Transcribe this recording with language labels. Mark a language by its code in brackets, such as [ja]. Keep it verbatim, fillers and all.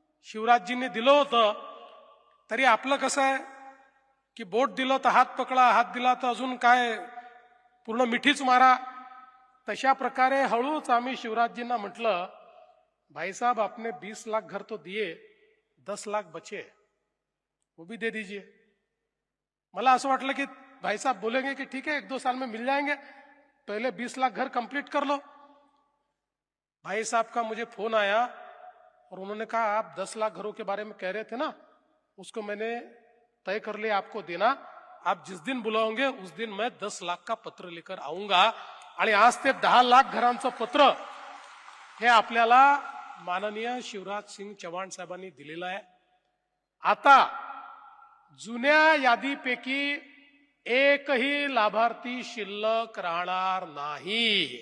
[mr] शिवराजजींनी दिलं होतं. तरी आपलं कसं आहे की बोट दिलं तर हात पकडा, हात दिला तर अजून काय पूर्ण मिठीच मारा. तशा प्रकारे हळूच आम्ही शिवराजजींना म्हटलं, [hi] भाईसाहब आपने बीस लाख घर तो दिए, दस लाख बचे वो भी दे दीजिए. [mr] मला असं वाटलं की [hi] भाईसाहब बोलेंगे की ठीक है एक दो साल में मिल जाएंगे, पहले बीस लाख घर कंप्लीट कर लो. भाई साहब का मुझे फोन आया और उन्होंने कहा आप दस लाख घरों के बारे में कह रहे थे ना, उसको मैंने तय कर लिया आपको देना. आप जिस दिन बुलाओगे उस दिन मैं दस लाख का पत्र लेकर आऊंगा. [mr] आणि आज ते दहा लाख घरांचं पत्र हे आपल्याला माननीय शिवराज सिंग चव्हाण साहेबांनी दिलेलं आहे. आता जुन्या यादीपैकी एकही लाभार्थी शिल्लक राहणार नाही.